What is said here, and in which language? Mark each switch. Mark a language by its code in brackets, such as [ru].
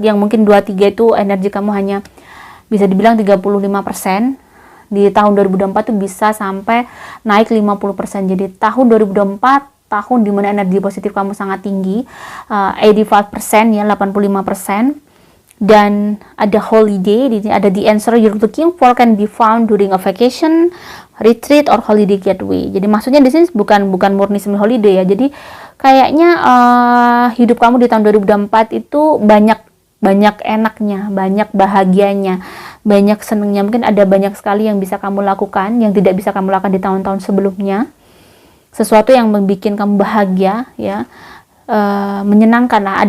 [id] Yang mungkin 23 itu energi kamu hanya bisa dibilang 35%. Di tahun 2024 tuh bisa sampai naik 50%. Jadi tahun 2024 tahun dimana energi positif kamu sangat tinggi, 85% ya, 85%. Dan ada holiday, ada [en] the answer you're looking for can be found during a vacation, retreat, or holiday getaway. [id] Jadi maksudnya di sini bukan murni semi holiday ya. Jadi kayaknya hidup kamu di tahun 2024 itu banyak enaknya, banyak bahagianya, banyak senengnya. Mungkin ada banyak sekali yang bisa kamu lakukan yang tidak bisa kamu lakukan di tahun-tahun sebelumnya. sesuatu yang membuat kamu bahagia, ya, menyenangkan lah.